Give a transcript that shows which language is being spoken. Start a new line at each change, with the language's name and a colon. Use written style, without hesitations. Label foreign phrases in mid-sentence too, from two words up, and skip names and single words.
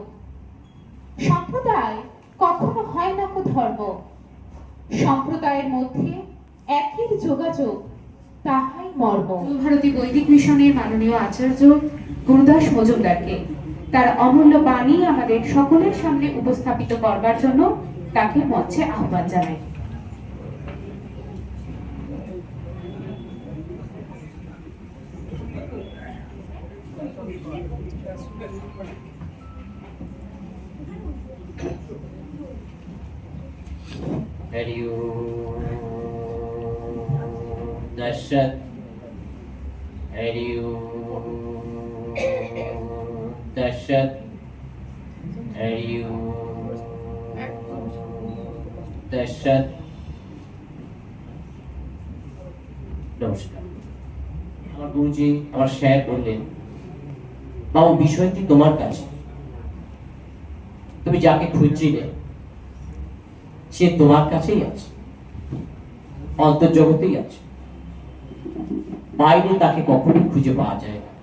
Bangla: সম্প্রদায় কখনো হয় না কো ধর্ম, সম্প্রদায়ের মধ্যে একই যোগাযোগ, তাহাই মর্ম। ভারতী বৈদিক মিশনের মাননীয় আচার্য গুরুদাস মজুমদারকে তার অমূল্য বাণী আমাদের সকলের সামনে উপস্থাপিত করবার জন্য তাকে মঞ্চে আহ্বান জানাই। हरि दशरथ हरि दशरथ हरि दशरथ। নমস্কার। আমার গুরুজি আমার স্যার বললেন, বাবু বিষয়টি তোমার কাছে, তুমি যাকে খুঁজছিলে সে তোমার কাছেই আছে, অন্তর্জগতেই আছে, বাইরে তাকে কখনোই খুঁজে পাওয়া যায় না।